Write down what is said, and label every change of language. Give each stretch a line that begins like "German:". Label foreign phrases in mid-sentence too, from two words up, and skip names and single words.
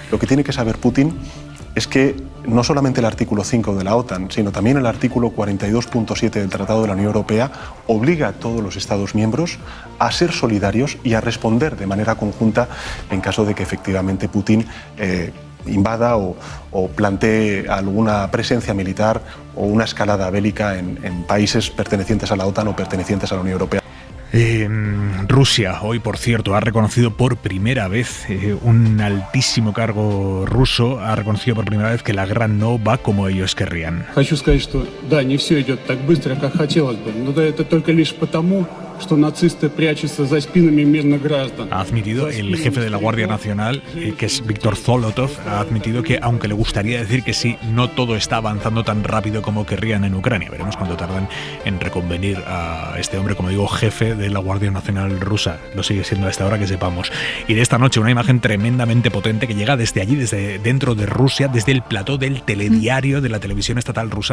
Spanish: Lo que tiene que saber Putin es que no solamente el artículo 5 de la OTAN, sino también el artículo 42.7 del Tratado de la Unión Europea obliga a todos los Estados miembros a ser solidarios y a responder de manera conjunta en caso de que efectivamente Putin invada o plantee alguna presencia militar o una escalada bélica en países pertenecientes a la OTAN o pertenecientes a la Unión Europea. Rusia hoy, por cierto, ha reconocido por primera vez, un altísimo cargo ruso ha reconocido por primera vez que la guerra no va como ellos querrían.
Russian: Хочу сказать, что да, не все идет так быстро, как хотелось бы, но это только лишь потому, что нацисты прячутся за спинами мирных граждан.
Spanish: Ha admitido el jefe de la Guardia Nacional, que es Víctor Zolotov, ha admitido que, aunque le gustaría decir que sí, no todo está avanzando tan rápido como querrían en Ucrania. Veremos cuánto tardan en reconvenir a este hombre, como digo, jefe de la Guardia Nacional rusa. Lo sigue siendo a esta hora, que sepamos. Y de esta noche una imagen tremendamente potente que llega desde allí, desde dentro de Rusia, desde el plató del telediario de la televisión estatal rusa.